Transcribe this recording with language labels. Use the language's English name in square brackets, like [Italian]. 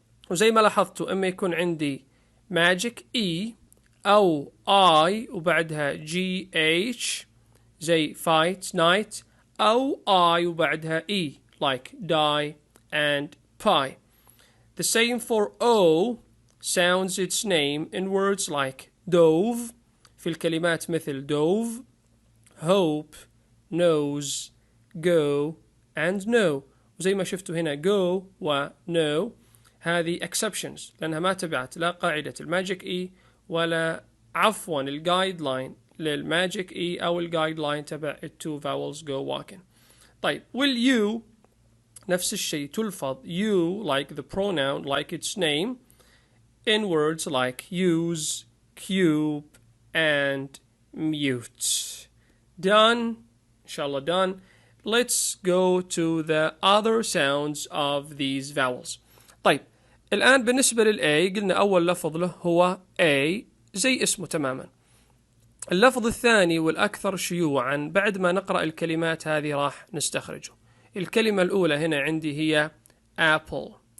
[Arabic] وزي ما لاحظتوا إما يكون عندي magic E أو I وبعدها GH زي fight, night، أو I وبعدها E [English] like die and pie. The same for O sounds its name in words like dove [Arabic] في الكلمات مثل [English] dove، hope، nose، go and no. [Arabic] وزي ما شفتوا هنا go و no هذه exceptions لأنها ما تبعت لا قاعدة الماجيك E ولا عفوا الجايد لاين للماجيك E أو الجايد لاين تبع [English] two vowels go walking. طيب will you [Arabic] نفس الشيء تلفظ [English] you like the pronoun like its name in words like use, cube and mute. Done. Inshallah done. Let's go to the other sounds of these vowels. [Arabic] طيب الآن بالنسبة للA قلنا أول لفظ له هو A زي اسمه تماما. اللفظ الثاني والأكثر شيوعا بعد ما نقرأ الكلمات هذه راح نستخرجه. الكلمة الأولى هنا عندي هي apple.